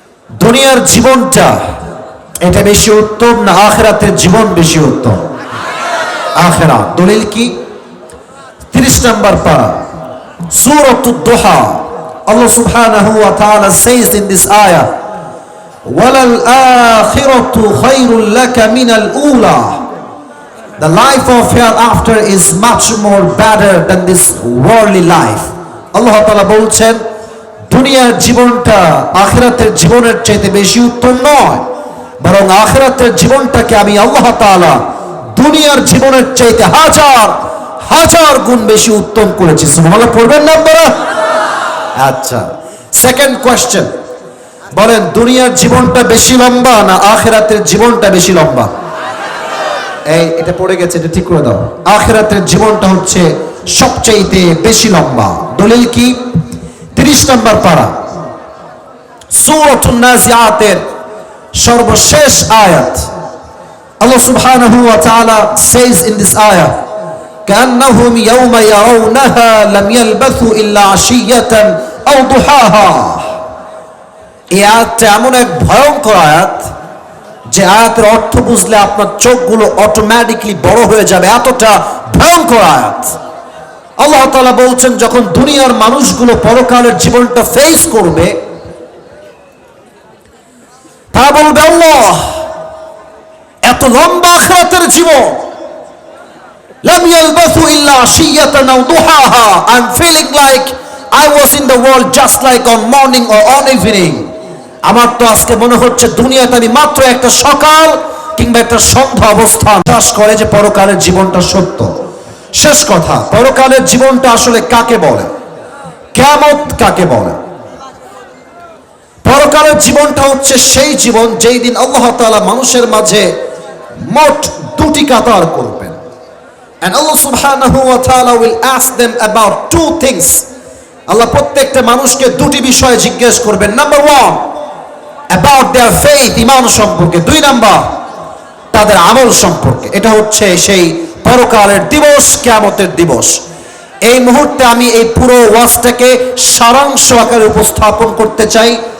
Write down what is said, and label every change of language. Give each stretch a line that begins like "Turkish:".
Bangla: দুনিয়ার জীবনটা এটা বেশি উত্তম না আখিরাতের জীবন বেশি উত্তম? আখিরাত। দলিল কি? 30 নম্বর পারা, সূরাতুদ দুহা। আল্লাহ সুবহানাহু ওয়া তাআলা
English: says in this ayah,
Arabic: ওয়ালাল আখিরাতু খায়রুল লাকা মিনাল উলা।
English: The life of hereafter is much more better than this worldly life.
Bangla: আল্লাহ তাআলা বলছেন, দুনিয়ার জীবনটা আখিরাতের জীবনের চাইতে বেশি উত্তম নয়, বরং আখিরাতের জীবনটাকে আমি আল্লাহ তাআলা দুনিয়ার জীবনের চাইতে হাজার হাজার গুণ বেশি উত্তম করেছি। সুবহানাল্লাহ পড়বেন না আপনারা? আচ্ছা, সেকেন্ড কোয়েশ্চেন, বলেন দুনিয়ার জীবনটা বেশি লম্বা না আখিরাতের জীবনটা বেশি লম্বা? এই এটা পড়ে গেছে, এটা ঠিক করে দাও। আখিরাতের জীবনটা হচ্ছে সবচাইতে বেশি লম্বা। দলিল কি? 30 নম্বর পারা, সূরাতুন নাজিআতের সর্বশেষ আয়াত।
English: Allah subhanahu wa ta'ala says in this ayah,
Arabic: كأنهم يوم يرونها لم يلبثوا إلا عشية أو ضحاها.
Bangla: এই আয়াতটা এমন এক ভয়ঙ্কর আয়াত যে আয়াতের অর্থ বুঝলে আপনার চোখগুলো অটোমেটিকলি বড় হয়ে যাবে, এতটা ভয়ঙ্কর আয়াত। আল্লাহ তাআলা বলছেন, যখন দুনিয়ার মানুষগুলো পরকালের জীবনটা ফেস করবে, তারা বলবে, আল্লাহ এত লম্বা আখিরাতের জীবন,
Arabic: লাম ইয়ালবাসু ইল্লা আশিয়াতান আও দুহাহা,
English: I am feeling like I was in the world just like on morning or on evening.
Bangla: আমার তো আজকে মনে হচ্ছে দুনিয়াতে আমি মাত্র একটা সকাল কিংবা একটা সন্ধ্যা অবস্থান বিশ্বাস করে যে পরকালের জীবনটা সত্য। শেষ কথা, পরকালের জীবনটা আসলে কাকে বলে, কিয়ামত কাকে বলে? পরকালের জীবনটা হচ্ছে সেই জীবন যেই দিন আল্লাহ তাআলা মানুষের মাঝে মোট দুটি কাতার করবেন।
English: And Allah subhanahu wa ta'ala will ask them about two things.
Bangla: আল্লাহ প্রত্যেকটা মানুষকে দুটি বিষয় জিজ্ঞেস করবেন। নাম্বার 1
English: about their faith,
Bangla: ঈমান সম্পর্কে। 2 নাম্বার তাদের আমল সম্পর্কে। এটা হচ্ছে সেই পরকালের দিবস, কিয়ামতের দিবস। এই মুহূর্তে আমি এই পুরো ওয়াজটাকে সারাংশ আকারে উপস্থাপন করতে চাই।